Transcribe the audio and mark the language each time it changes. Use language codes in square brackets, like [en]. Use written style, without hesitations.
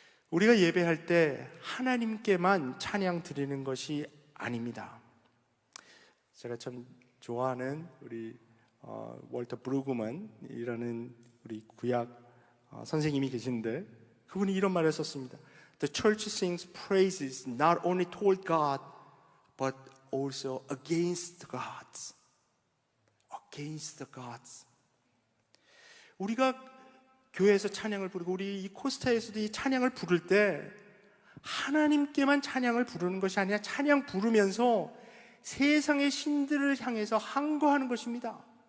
[ko] 우리가 예배할 때 하나님께만 찬양 드리는 것이 아닙니다. 제가 참 좋아하는 우리 월터 브루그만이라는 우리 구약 선생님이 계신데, 그분이 이런 말을 썼습니다. [en] The church sings praises not only toward God, but also against the gods. Against the gods. [ko] 우리가 교회에서 찬양을 부르고 우리 이 코스타에서도 이 찬양을 부를 때 하나님께만 찬양을 부르는 것이 아니라 찬양 부르면서 세상의 신들을 향해서 항거하는 것입니다.